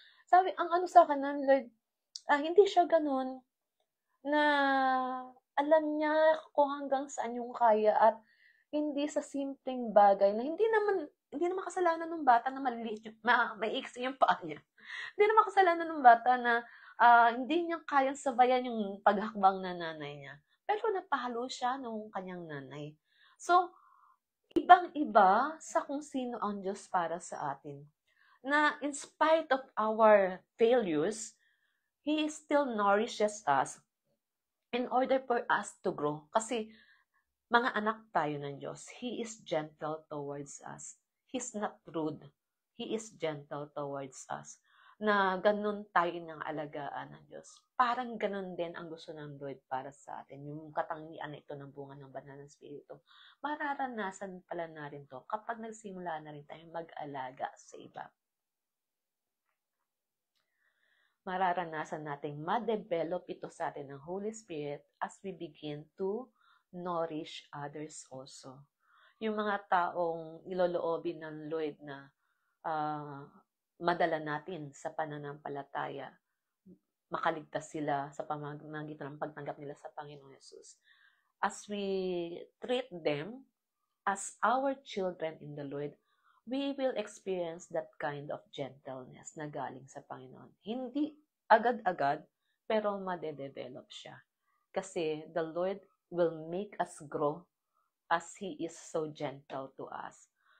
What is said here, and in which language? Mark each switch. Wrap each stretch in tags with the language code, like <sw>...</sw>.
<tl>Sabi, ang ano sa akin ng Lord, hindi siya ganun, na alam niya kung hanggang saan yung kaya at hindi sa simpleng bagay na hindi naman kasalanan ng bata na maliliit yung, maiksi yung paa niya. Hindi naman kasalanan ng bata na hindi niya kayang sabayan yung paghakbang na nanay niya. Pero napahalo siya nung kanyang nanay. So, ibang-iba sa kung sino ang Diyos para sa atin.</tl> <en>Na in spite of our failures, He still nourishes us in order for us to grow.</en> <tl>Kasi mga anak tayo ng Diyos.</tl> <en>He is gentle towards us. He's not rude. He is gentle towards us.</en> <tl>Na ganun tayo ng alagaan ng Diyos. Parang ganun din ang gusto ng Lord para sa atin. Yung katangian na ito ng bunga ng banal ng Espiritu. Mararanasan pala na rin to kapag nagsimula na rin tayong mag-alaga sa iba. Mararanasan nating ma-develop ito sa atin ng Holy Spirit</tl> <en>as we begin to nourish others also.</en> <tl>Yung mga taong iloloobin ng Lord na madala natin sa pananampalataya, makaligtas sila sa pamamagitan ng pagtanggap nila sa Panginoon Yesus.</tl> <en>As we treat them as our children in the Lord, we will experience that kind of gentleness</en> <tl>na galing sa Panginoon. Hindi agad-agad, pero madedevelop siya.</tl> <en>Kasi the Lord will make us grow as He is so gentle to us.</en>